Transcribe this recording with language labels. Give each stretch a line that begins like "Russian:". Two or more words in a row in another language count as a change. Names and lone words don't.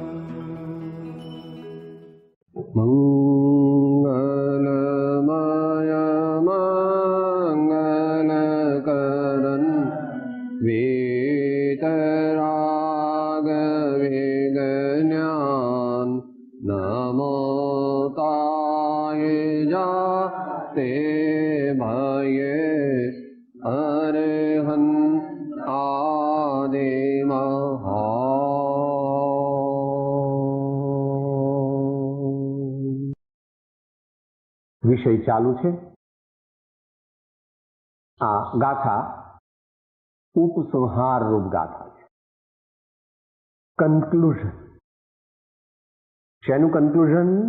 Hindi: मंगलमय मंगलकरन् वीतराग विज्ञान नमो ताय जाते भये अरहन् आदि महा
Gujarati: વિષય ચાલુ છે. આ ગાથા ઉપસંહાર રૂપ ગાથા છે. કન્ક્લુઝન. શેનું કન્ક્લુઝન?